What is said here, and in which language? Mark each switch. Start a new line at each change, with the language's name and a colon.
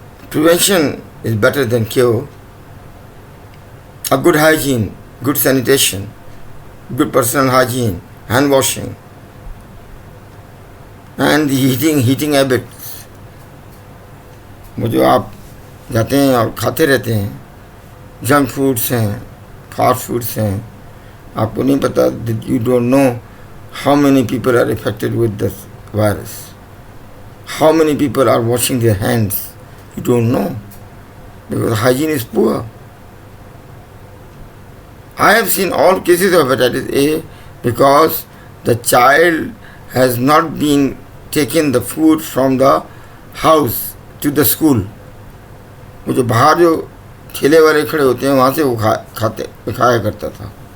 English: Prevention is better than cure. A good hygiene, good sanitation, good personal hygiene, hand washing, and the heating habits.
Hindi: वो जो आप जाते हैं और खाते रहते हैं, जंक फूड्स हैं, फास्ट फूड्स हैं, आपको नहीं पता,
English: you don't know how many people are affected with this virus. How many people are washing their hands? You don't know, because hygiene is poor. I have seen all cases of hepatitis A because the child has not been taken the food from the house to the school.
Hindi: वो जो बाहर जो ठेले वाले खड़े होते हैं वहाँ से वो खाया करता था.